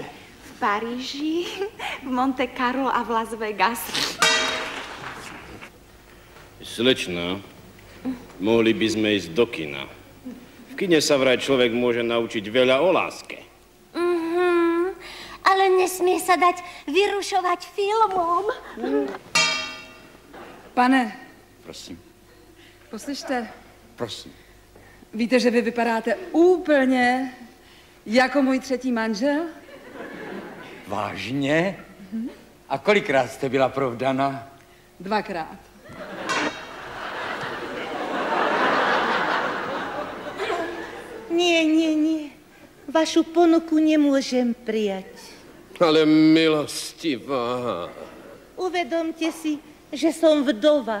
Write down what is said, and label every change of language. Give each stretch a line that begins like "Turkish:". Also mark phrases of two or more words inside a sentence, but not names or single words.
Slovak: V Paríži, v Monte Carlo a v Las Vegas. Slečná, mohli by sme ísť do kina. V kine sa vraj človek môže naučiť veľa o láske. Ale nesmie sa dať vyrušovať filmom.
Czech: Pane. Prosím. Poslyšte. Prosím. Víte, že vy vypadáte úplně jako můj 3. manžel? Vážně? A kolikrát jste byla provdana? 2krát.
Slovak: Nie. Vašu ponuku nemôžem prijať. Ale milostivá. Uvedomte si, že som vdova.